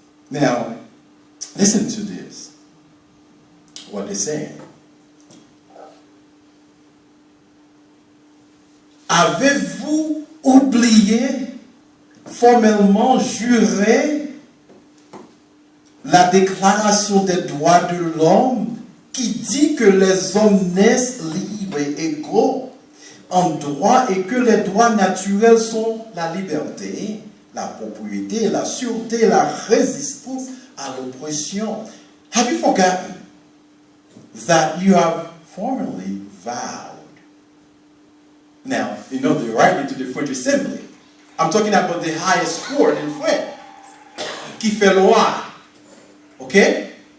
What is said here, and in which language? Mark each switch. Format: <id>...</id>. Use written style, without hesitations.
<en>Now, listen to this, what they say.</en> <fr>Avez-vous oublié, formellement juré, la Déclaration des droits de l'homme qui dit que les hommes naissent libres et égaux en droit et que les droits naturels sont la liberté, la propriété, la sûreté, la résistance à l'oppression?</fr> <en>Have you forgotten that you have formerly vowed? Now, you know, they're writing to the French Assembly. I'm talking about the highest court in France,</en> <fr>qui fait loi.</fr> <en>Okay?</en>